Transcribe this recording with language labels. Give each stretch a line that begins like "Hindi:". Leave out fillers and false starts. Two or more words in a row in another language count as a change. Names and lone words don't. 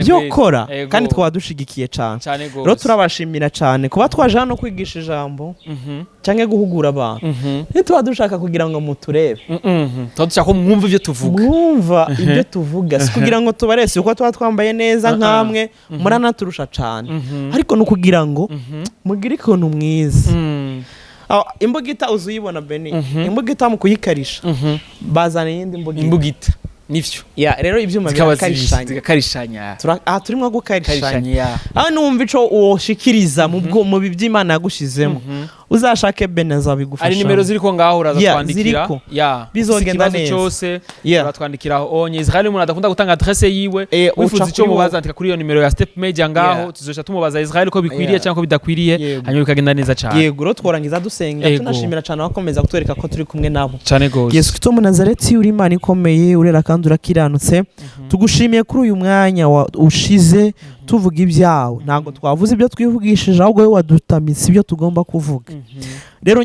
Rundi: byokora kandi twaba dushigikiye cyane rero turabashimira cyane kuba twaje hano kwigisha ijambo canke guhugura abantu ntituba dushaka kugira ngo muturebe tuba dushaka ko mwumva ibyo tuvuga si kugira ngo tubarese uko tuba twambaye neza nkamwe muranaturusha cyane ariko ni ukugira ngo mugire ikintu mwiza imbugita uzuyibona Beni imbugita mu kuyikarisha bazana iyindi imbugita nivyo rero ibyuma birakarishanya turimo gukarishanya numva ico woshikiriza mu biby'Imana yagushizemo uzashake Beni azabigufasha ari nimero ziriko ngaho uraza kwandikira bizogenda neza cyose uratwandikira onye Israel umuntu adakunda gutanga adresse yiwe wifuza icyo mubaza andika kuri iyo nimero ya Step Media ngaho tuzoja tumubaza Israel ko bikwiriye cyangwa ko bidakwiriye hanyuma bikagenda neza cyane yego rero tworangiza dusenga tunashimira cyane abakomeza kutwereka ko turi kumwe nabo cyane gose Yesu Kristo mu Nazareti uri Imana ikomeye urera kandi urakiranutse tugushimiye kuri uyu mwanya ushize tuvuga ibyawe ntabwo twavuze ibyo twivugishije ahubwo wowe wadutamitse ibyo tugomba kuvuga rero